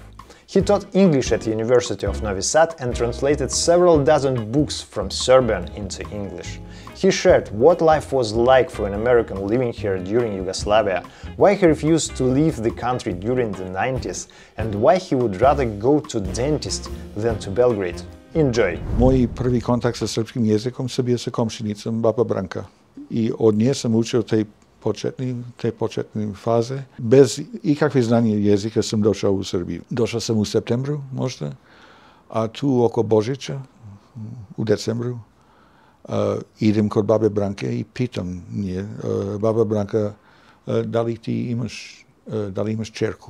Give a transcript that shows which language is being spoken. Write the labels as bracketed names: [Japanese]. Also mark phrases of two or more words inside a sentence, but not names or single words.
[English] He taught English at the University of Novi Sad and translated several dozen books from Serbian into English. He shared what life was like for an American living here during Yugoslavia, why he refused to leave the country during the 90s, and why he would rather go to dentist than to Belgrade. Enjoy! [Serbian] Moj prvi kontakt sa srpskim jezikom se bio sa komšinicom, baba Branka. I od nje sam učio te početne faze. Bez ikakve znanja jezika sam došao u Srbiju. Došao sam u septembru možda, a tu oko Božića, u decembru, idem kod babe Branke i pitam nje, baba Branka, da li imaš čerku?